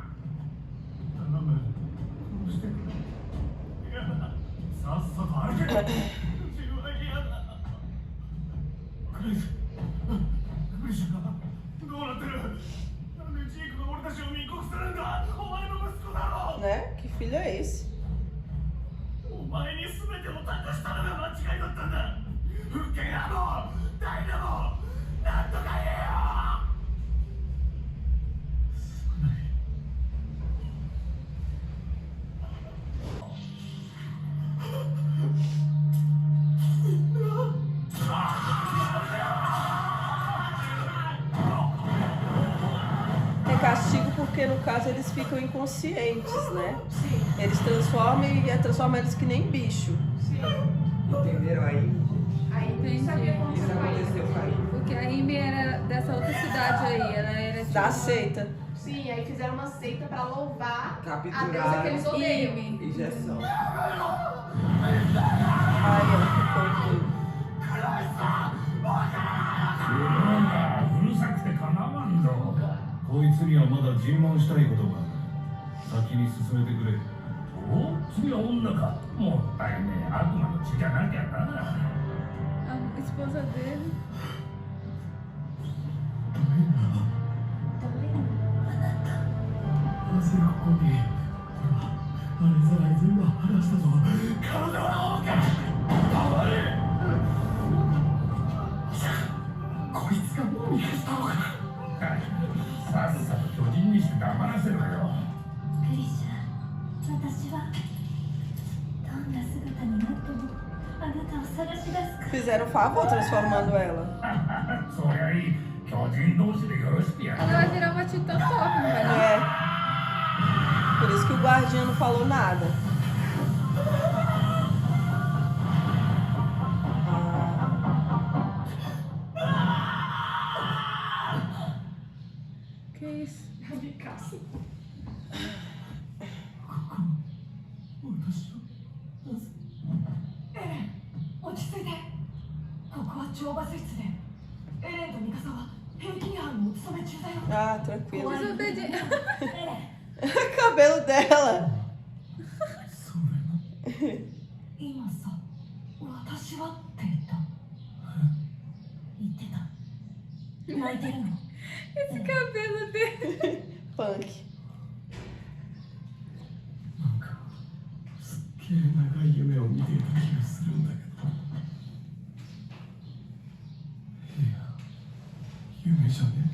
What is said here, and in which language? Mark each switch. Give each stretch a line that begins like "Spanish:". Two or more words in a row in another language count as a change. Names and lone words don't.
Japanese: 頼む、殺してくれ。いや、さっさと歩け。自分は嫌だ。クリス、クリスか。どうなってる。なんでジークが俺たちを密告するんだ。お前の息子だろ。
Portuguese: Né? Que filho é esse?
Japanese: お前に全てを託したのが間違いだったんだ。復権派もダイナもなんとか言えよ。すまない。
Portuguese: É castigo porque, no caso, eles ficam inconscientes, né? Eles transformam e transformam eles que nem bicho. Entenderam aí? Aí Entendi. não sabia como Isso se faz. aconteceu com a Amy. Porque a Amy era dessa outra cidade aí, ela era tipo... Da seita. Sim, aí fizeram uma seita pra louvar a deusa que Capturaram eles odeiam. Amy. injeção. Ai, ela ficou doida.
Japanese: うるさくてかなわんぞ。こいつにはまだ尋問したいことがある。先に進めてくれ。お、次は女か。もったいねえ、悪魔の血じゃなきゃな。
Portuguese: A esposa dele.
Japanese: なぜここに。俺はあれさらい全部話したぞ。体は OK。黙れ。こいつがもう逃がしたのか。さっさと巨人にして黙らせろよ。クリシャ、私はどんな姿になってもあなたを探し出すから。
Portuguese: Fizeram um favor transformando ela.
Japanese: そりゃいい。巨人同士でよろしくや。
Portuguese: Ela vai virar uma titã top, não vai não? É. Por isso que o guardião não falou nada. Que isso? De caça.
Japanese: 私はなぜ。エレン、落ち着いて。ここは懲罰室でエレンとミカサは平均班のお勤め中だよ。
Portuguese: Ah, tranquilo. Desobediente.
Japanese: エレン、
Portuguese: Cabelo dela.
Japanese: それも。今さ、私はって言った。言ってた。泣いてるの。
Portuguese: Esse cabelo dele. Punk.
Japanese: なんかすっげえ長い夢を見ていた気がするんだけど。いや、夢じゃね